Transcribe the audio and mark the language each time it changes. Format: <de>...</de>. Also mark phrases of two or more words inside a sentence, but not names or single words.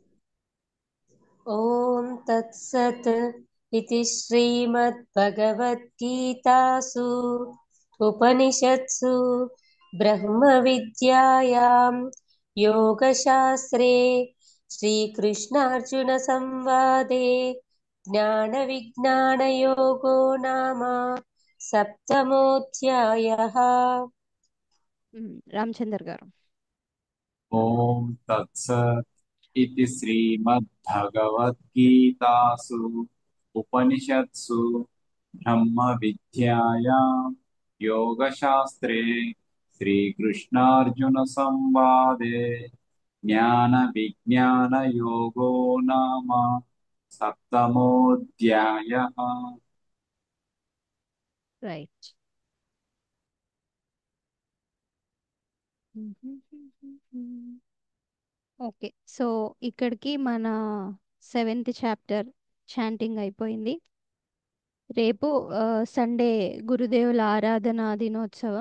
<sa>ॐ तत्सत् इति श्रीमद्भगवद्गीतासु उपनिषत्सु ब्रह्मविद्यायां योगशास्त्रे श्रीकृष्णार्जुनसंवादे ज्ञानविज्ञानयोगो नाम सप्तमोऽध्यायः।</sa> <te>రామచందర్ గారు.</te> <sa>ఓం తత్సత్ इति श्रीमद्भगवद्गीतासु उपनिषत्सु ब्रह्मविद्यायां योगशास्त्रे श्रीकृष्णार्जुनसंवादे ज्ञानविज्ञानयोगो नाम सप्तमोऽध्यायः।</sa> <te>రైట్.</te> <en>okay, so</en> <te>ఇక్కడికి మన 7th</te> <en>chapter chanting</en> <te>అయిపోయింది. రేపు సండే గురుదేవుల ఆరాధన దినోత్సవం.</te>